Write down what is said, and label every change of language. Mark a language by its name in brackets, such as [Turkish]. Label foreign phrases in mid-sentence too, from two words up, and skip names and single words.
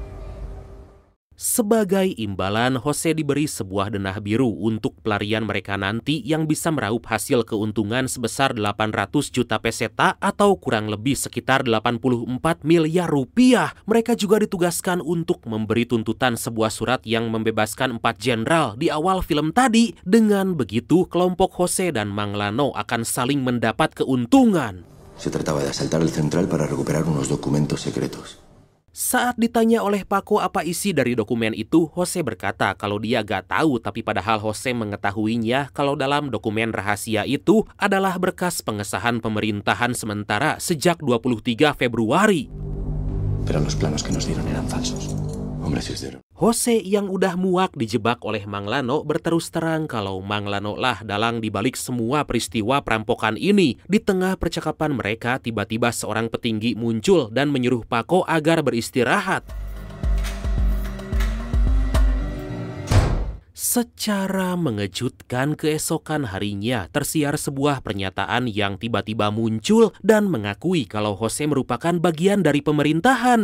[Indonesian] Sebagai imbalan, Jose diberi sebuah denah biru untuk pelarian mereka nanti yang bisa meraup hasil keuntungan sebesar 800 juta peseta atau kurang lebih sekitar 84 miliar rupiah. Mereka juga ditugaskan untuk memberi tuntutan sebuah surat yang membebaskan 4 jenderal di awal film tadi. Dengan begitu, kelompok Jose dan Manglano akan saling mendapat keuntungan. [Spanish] Se trataba de asaltar el central para recuperar unos documentos secretos. [Indonesian] Saat ditanya oleh Paco apa isi dari dokumen itu, Jose berkata kalau dia gak tahu, tapi padahal Jose mengetahuinya kalau dalam dokumen rahasia itu adalah berkas pengesahan pemerintahan sementara sejak 23 Februari. [Spanish] Pero los planos que nos dieron eran falsos. Hombres sincero. [Indonesian] Jose yang udah muak dijebak oleh Manglano berterus terang kalau Manglano lah dalang dibalik semua peristiwa perampokan ini. Di tengah percakapan mereka, tiba-tiba seorang petinggi muncul dan menyuruh Paco agar beristirahat. Secara mengejutkan, keesokan harinya tersiar sebuah pernyataan yang tiba-tiba muncul dan mengakui kalau Jose merupakan bagian dari pemerintahan.